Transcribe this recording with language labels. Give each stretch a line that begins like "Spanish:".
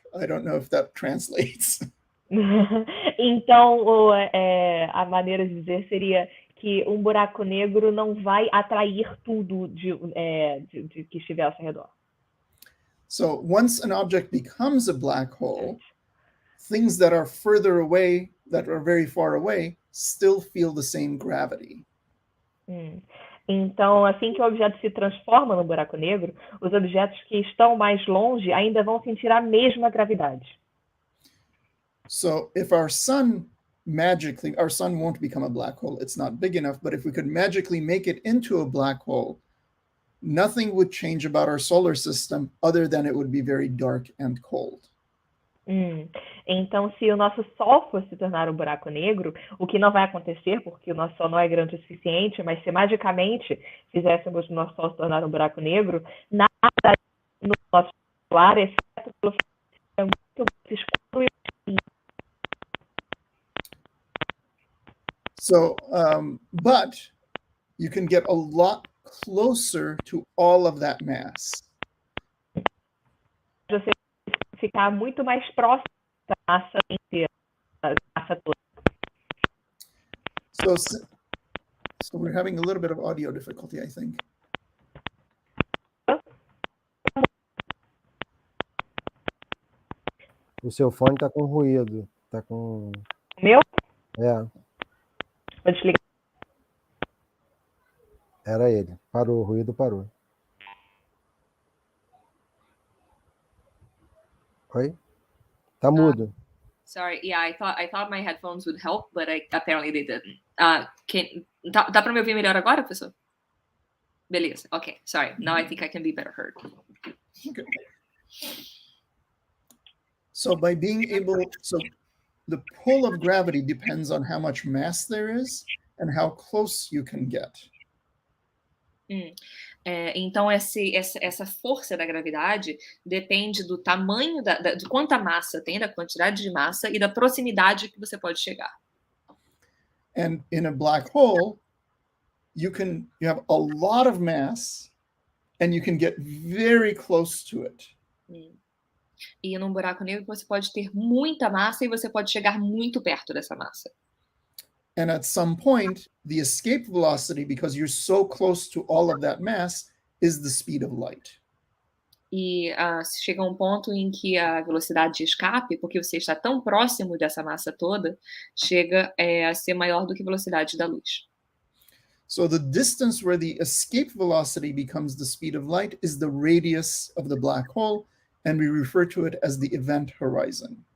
English: I don't know if that translates.
Portuguese: Então, a maneira de dizer seria que um buraco negro não vai atrair tudo de que estiver ao seu redor.
English: So once an object becomes a black hole, things that are further away, that are very far away, still feel the same gravity.
Portuguese: Então, assim que o objeto se transforma num buraco negro, os objetos que estão mais longe ainda vão sentir a mesma gravidade.
English: So if our sun won't become a black hole, it's not big enough, but if we could magically make it into a black hole, nothing would change about our solar system other than it would be very dark and cold.
Portuguese: Então, se o nosso Sol fosse se tornar um buraco negro, o que não vai acontecer, porque o nosso Sol não é grande o suficiente, mas se magicamente fizéssemos o nosso Sol se tornar um buraco negro, nada no nosso solar, exceto pelo fato de ser muito mais escuro e
English: So, but you can get a lot closer to all of that mass.
Portuguese: você ficar muito mais próximo da massa inteira, da massa toda.
English: So we're having a little bit of audio difficulty, I think.
Portuguese: O seu fone está com ruído. Tá com... O meu? É, Vou desligar. era ele. Parou, o ruído parou. Oi? Tá mudo.
English: Sorry, yeah, I thought my headphones would help, but apparently they didn't.
Portuguese: Dá para me ouvir melhor agora, professor? Beleza,
English: okay, sorry. Now I think I can be better heard. Okay. So the pull of gravity depends on how much mass there is and how close you can get.
Portuguese: Então, essa força da gravidade depende do tamanho, de quanta massa tem, da quantidade de massa e da proximidade que você pode chegar.
English: And in a black hole, you have a lot of mass and you can get very close to it.
Portuguese: E num buraco negro você pode ter muita massa e você pode chegar muito perto dessa massa.
English: And at some point, the escape velocity, because you're so close to all of that mass, is the speed of light.
Portuguese: E chega um ponto em que a velocidade de escape, porque você está tão próximo dessa massa toda, chega a ser maior do que a velocidade da luz.
English: So the distance where the escape velocity becomes the speed of light is the radius of the black hole, and we refer to it as the event horizon.